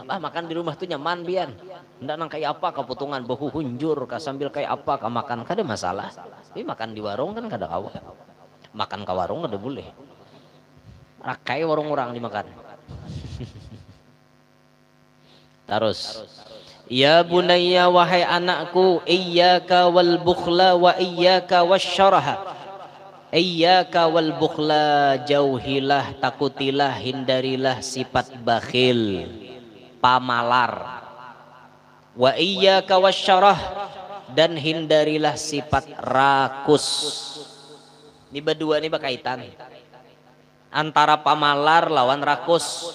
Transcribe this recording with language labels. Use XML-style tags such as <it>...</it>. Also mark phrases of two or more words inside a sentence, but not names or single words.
<bjn>Makan di rumah tuh nyaman bian. Hendak nang kayak apa keputungan bahu hunjur sambil kayak apa makan kada masalah. Tapi makan di warung kan kada kawa. Makan ke warung kada boleh. Rakai warung orang dimakan.</bjn> <id>Terus</id> <ar>يا بني</ar> <id>wahai anakku,</id> <ar>إياك والبخل وإياك والشره. إياك والبخل,</ar> <id>jauhilah, takutilah, hindarilah sifat bakhil, pamalar.</id> <ar>وإياك والشره,</ar> <id>dan hindarilah sifat rakus.</id> <bjn>Ini berdua ini berkaitan. Antara pamalar lawan rakus.</bjn>